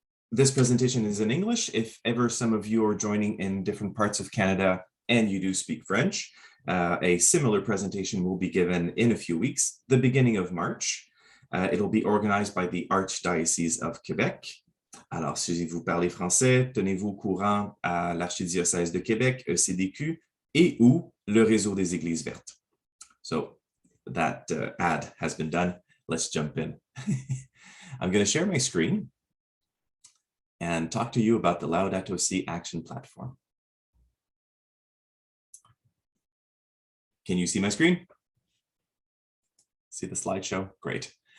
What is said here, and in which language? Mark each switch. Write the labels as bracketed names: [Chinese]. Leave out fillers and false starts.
[English] This presentation is in English. If ever some of you are joining in different parts of Canada and you do speak French, a similar presentation will be given in a few weeks, the beginning of March. It'll be organized by the Archdiocese of Quebec. [French] Alors, si vous parlez français, tenez-vous au courant à l'Archidiocèse de Québec, ECDQ, et ou le Réseau des Églises Vertes. [English] So that ad has been done. Let's jump in. I'm going to share my screen and talk to you about the Laudato Si Action Platform. Can you see my screen? See the slideshow? Great.